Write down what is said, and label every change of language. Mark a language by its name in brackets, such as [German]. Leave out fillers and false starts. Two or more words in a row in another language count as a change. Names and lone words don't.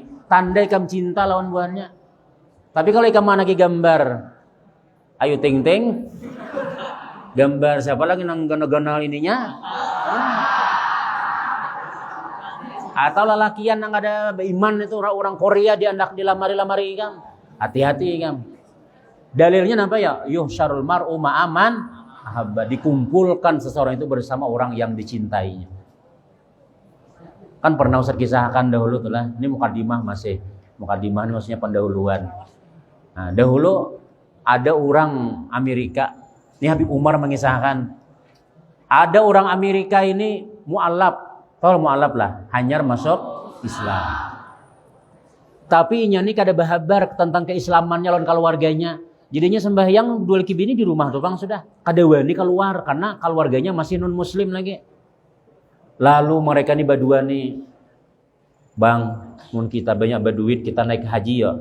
[Banjar] Tanda ikam cinta lawan buahnya. Tapi kalau ikam manaki gambar Ayu Ting Ting, gambar siapa lagi nang gana-gana ininya? Atau lalakian yang ada iman itu orang Korea diandak di lamari-lamari ikam. Hati-hati ikam. Dalilnya apa ya? [Arabic] يحشر المرء مع من أحب, [Indonesian] dikumpulkan seseorang itu bersama orang yang dicintainya. [Banjar] Kan pernah Ustaz kisahkan dahulu tuh lah. [Indonesian] Ini mukadimah mukadimah ini maksudnya pendahuluan. Nah, dahulu ada orang Amerika. Ini Habib Umar mengisahkan. Ada orang Amerika ini mu'alaf. [Banjar] Tahu mu'alaf lah, hanyar masuk Islam. Tapi ini kada bahabar tentang keislamannya lawan keluarganya. Jadinya sembahyang dua kibini di rumah tuh bang sudah. Kada wani keluar karena keluarganya masih non muslim lagi. Lalu mereka nih badua nih, bang, mun kita banyak berduit kita naik haji ya.